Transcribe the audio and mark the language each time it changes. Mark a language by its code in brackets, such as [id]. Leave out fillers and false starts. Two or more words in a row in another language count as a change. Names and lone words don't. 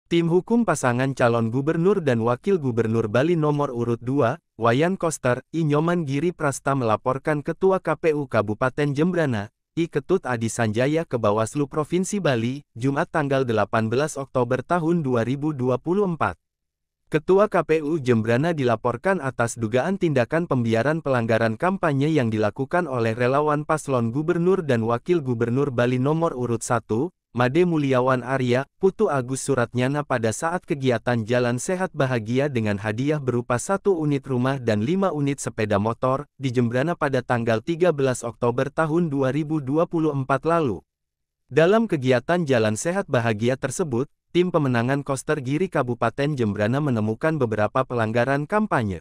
[id] Tim hukum pasangan calon gubernur dan wakil gubernur Bali nomor urut 2, Wayan Koster, I Nyoman Giri Prasta melaporkan Ketua KPU Kabupaten Jembrana, I Ketut Adi Sanjaya ke Bawaslu Provinsi Bali, Jumat tanggal 18 Oktober tahun 2024. Ketua KPU Jembrana dilaporkan atas dugaan tindakan pembiaran pelanggaran kampanye yang dilakukan oleh relawan paslon gubernur dan wakil gubernur Bali nomor urut 1, Made Mulyawan Arya, Putu Agus Suratnyana pada saat kegiatan Jalan Sehat Bahagia dengan hadiah berupa 1 unit rumah dan 5 unit sepeda motor, di Jembrana pada tanggal 13 Oktober tahun 2024 lalu. Dalam kegiatan Jalan Sehat Bahagia tersebut, tim pemenangan Koster Giri Kabupaten Jembrana menemukan beberapa pelanggaran kampanye.